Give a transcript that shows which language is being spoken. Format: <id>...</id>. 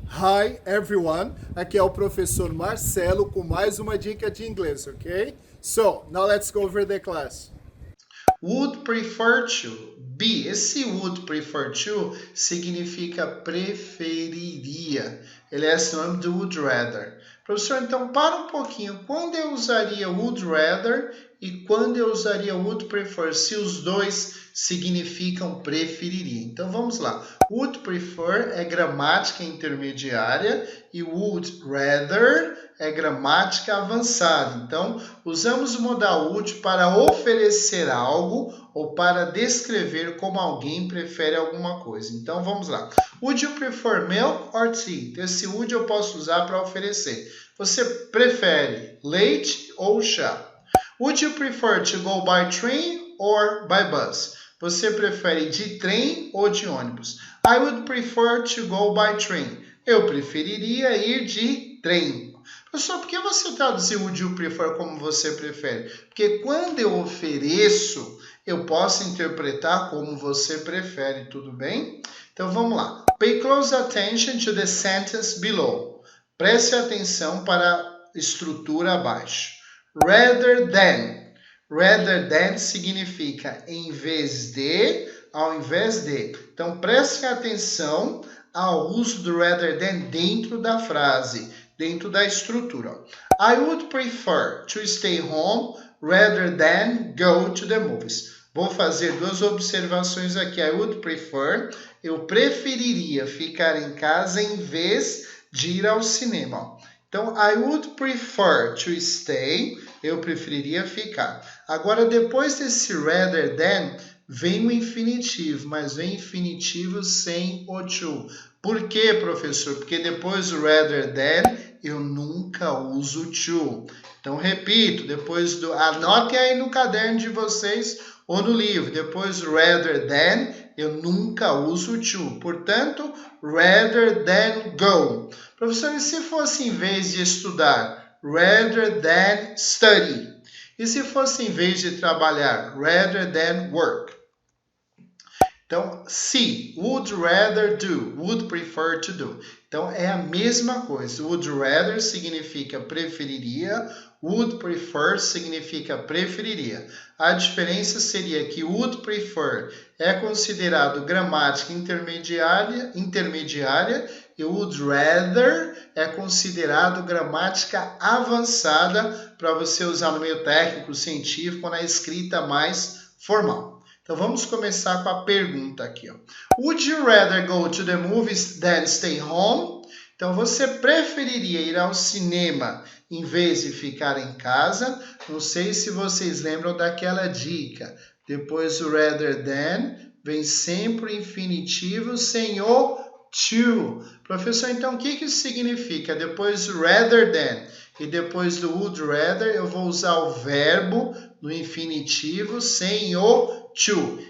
<en>Hi everyone,</en> <pt>aqui é o professor Marcelo com mais uma dica de inglês, ok?</pt> <en>So, now let's go over the class.</en> <pt>Would prefer to. B. Esse would prefer to significa preferiria. Ele é sinônimo do would rather. Professor, então para um pouquinho. Quando eu usaria would rather e quando eu usaria would prefer? Se os dois significam preferiria. Então vamos lá. Would prefer é gramática intermediária e would rather é gramática avançada. Então, usamos o modal would para oferecer algo ou para descrever como alguém prefere alguma coisa. Então, vamos lá.</pt> <en>Would you prefer milk or tea?</en> <pt>Esse would eu posso usar para oferecer. Você prefere leite ou chá?</pt> <en>Would you prefer to go by train or by bus?</en> <pt>Você prefere de trem ou de ônibus?</pt> <en>I would prefer to go by train.</en> <pt>Eu preferiria ir de trem. Professor, por que você traduziu would you prefer como você prefere? Porque quando eu ofereço, eu posso interpretar como você prefere, tudo bem? Então vamos lá.</pt> <en>Pay close attention to the sentence below.</en> <pt>Preste atenção para a estrutura abaixo. Rather than. Rather than significa em vez de, ao invés de. Então preste atenção ao uso do rather than dentro da frase, dentro da estrutura.</pt> <en>I would prefer to stay home rather than go to the movies.</en> <pt>Vou fazer duas observações aqui. I would prefer, eu preferiria ficar em casa em vez de ir ao cinema. Então, I would prefer to stay, eu preferiria ficar. Agora, depois desse rather than, vem o infinitivo, mas vem infinitivo sem o to. Por quê, professor? Porque depois do rather than, eu nunca uso to. Então, repito, anotem aí no caderno de vocês ou no livro. Depois do rather than, eu nunca uso to. Portanto, rather than go. Professor, e se fosse em vez de estudar? Rather than study. E se fosse em vez de trabalhar? Rather than work. Então, se, would rather do, would prefer to do. Então, é a mesma coisa. Would rather significa preferiria, would prefer significa preferiria. A diferença seria que would prefer é considerado gramática intermediária e would rather é considerado gramática avançada para você usar no meio técnico, científico, na escrita mais formal. Então vamos começar com a pergunta aqui. Ó.</pt> <en>Would you rather go to the movies than stay home?</en> <pt>Então você preferiria ir ao cinema em vez de ficar em casa? Não sei se vocês lembram daquela dica. Depois do rather than, vem sempre o infinitivo sem o to. Professor, então o que isso significa? Depois do rather than e depois do would rather, eu vou usar o verbo no infinitivo sem o to.</pt>